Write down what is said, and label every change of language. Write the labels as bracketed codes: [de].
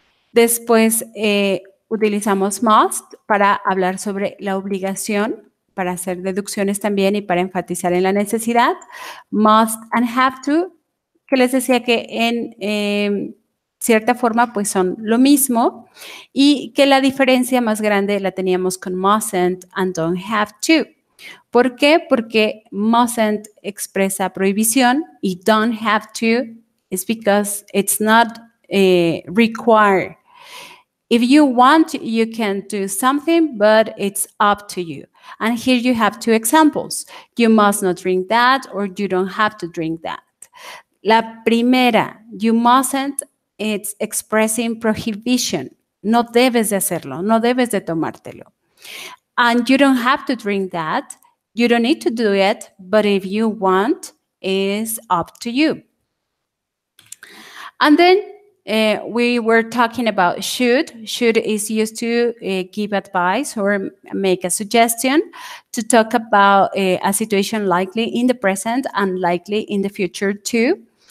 [es] Después utilizamos must para hablar sobre la obligación, para hacer deducciones también y para enfatizar en la necesidad. Must and have to, que les decía que en cierta forma pues son lo mismo y que la diferencia más grande la teníamos con mustn't and don't have to. ¿Por qué? Porque mustn't expresa prohibición y [en] don't have to is because it's not required. If you want, you can do something, but it's up to you. And here you have two examples. You must not drink that or you don't have to drink that. [es] La primera, [en] you mustn't, it's expressing prohibition. [es] No debes de hacerlo, no debes de tomártelo. [en] And you don't have to drink that. You don't need to do it, but if you want, it's up to you. And then we were talking about should. Should is used to give advice or make a suggestion, to talk about a situation likely in the present and likely in the future too.